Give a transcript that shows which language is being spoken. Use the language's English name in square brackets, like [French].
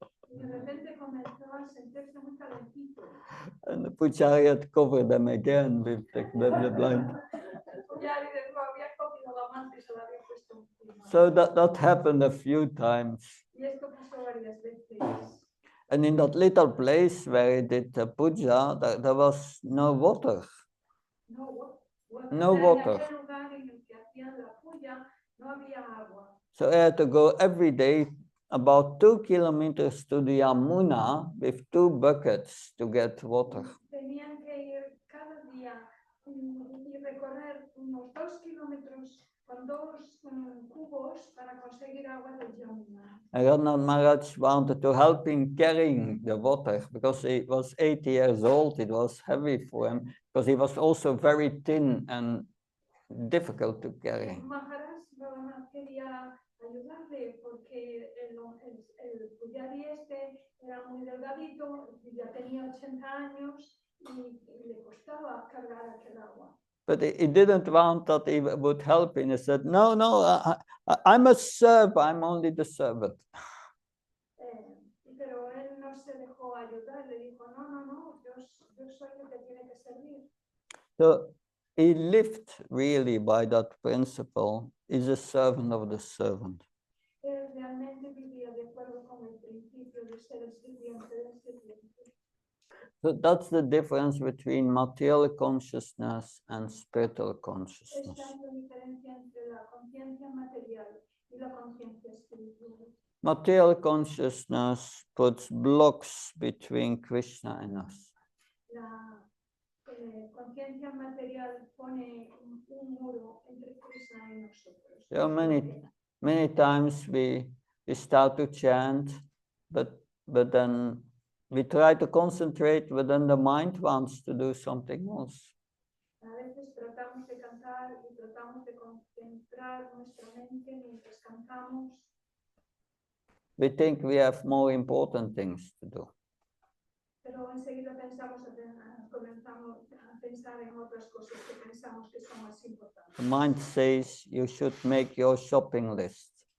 [Spanish] Y de repente comenzó a sentirse muy calentito. [English] And the Pujari had covered them again with the blanket. [Spanish] Pujari había cogido la manta y se la había puesto encima. [English] So that happened a few times. [Spanish] Y esto pasó varias veces. [English] And in that little place where he did the puja, there was no water. No, No [Spanish] en [English] water. [Spanish] aquel lugar en el que hacían la puya no había agua. [English] So I had to go every day about 2 kilometers to the Yamuna with 2 buckets to get water. [Spanish] Tenían que ir cada día y recorrer unos 2 kilómetros con 2 cubos para conseguir agua del Yamuna. [English] And Radhanath Maharaj wanted to help him carrying the water because he was 80 years old. It was heavy for him because he was also very thin and difficult to carry. [Spanish] Maharaj Radhanath quería ayudarle porque el pujari este era muy delgadito, ya tenía 80 años y le costaba cargar aquel agua. [English] But he didn't want that he would help him. He said, no, I'm a serf. I'm only the servant. [Spanish] Pero él no se dejó ayudar, le dijo, no, yo soy el que tiene que servir. [English] So he lived really by that principle. He's a servant of the servant. [Spanish] Él realmente vivía de acuerdo con el principio de ser el sirviente del sirviente. [English] So that's the difference between material consciousness and spiritual consciousness. [Spanish] Esta es la diferencia entre la conciencia material y la conciencia espiritual. [English] Material consciousness puts blocks between Krishna and us. [Spanish] La conciencia material pone un muro entre Krishna y nosotros. [English] There are many times we start to chant, but then we try to concentrate, but then the mind wants to do something else. [Spanish] A veces tratamos de cantar y tratamos de concentrar nuestra mente mientras cantamos. [English] We think we have more important things to do. [Spanish] Pero enseguida comenzamos a pensar en otras cosas que pensamos que son más importantes. [English] The mind says you should make your shopping list.